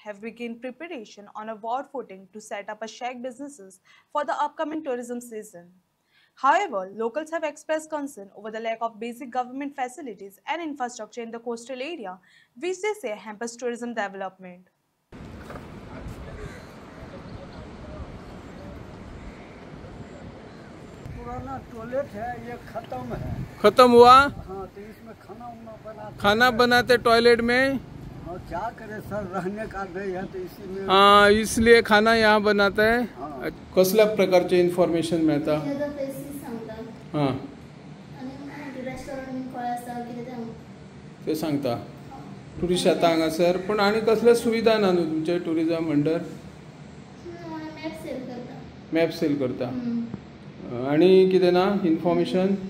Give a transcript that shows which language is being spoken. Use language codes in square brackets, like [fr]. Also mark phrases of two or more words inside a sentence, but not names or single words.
[en] have begun preparation on a war footing to set up a shack businesses for the upcoming tourism season. However, locals have expressed concern over the lack of basic government facilities and infrastructure in the coastal area, which they say hampers tourism development. [hi] पुराना टॉयलेट है ये खत्म है। खत्म हुआ। हाँ, तो इसमें खाना बनाते टॉयलेट में। और क्या करे सर, रहने का नहीं है तो इसी में। हाँ, इसलिए खाना यहाँ बनाता है। हाँ। [kok] कसल्या प्रकारचे इन्फॉर्मेशन मिळता? हाँ, ते सांगता टुरिस्ट येता हांगासर, पण आनी कसले सुविधा ना न्हू तुमचे [en] tourism under? map sell [kok] करता आणि कितें ना इन्फॉर्मेशन?